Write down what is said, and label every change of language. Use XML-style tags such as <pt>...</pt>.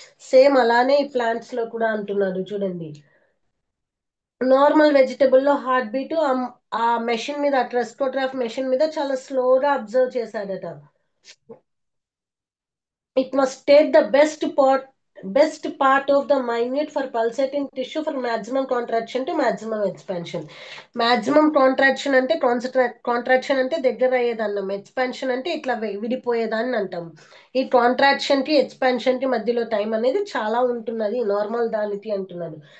<te>Same అలానే ఈ plants లో కూడా అంటున్నాడు చూడండి. నార్మల్ వెజిటబుల్ లో హార్ట్ బీట్ ఆ మెషిన్ మీద, ట్రెస్కోగ్రాఫ్ మెషిన్ మీద చాలా స్లోగా అబ్జర్వ్ చేశాడట.</te> <en>It must take the best part best part of the minute for pulsating tissue for maximum contraction to maximum expansion.</en> <te>Maximum contraction అంటే కాంట్రాక్షన్ అంటే దగ్గర అయ్యేదన్నం, ఎక్స్పాన్షన్ అంటే ఇట్లా విడిపోయేదాన్ని అంటాం. ఈ కాంట్రాక్షన్ కి ఎక్స్పాన్షన్ కి మధ్యలో టైం అనేది చాలా ఉంటున్నది, నార్మల్ దానికి అంటున్నాడు.</te>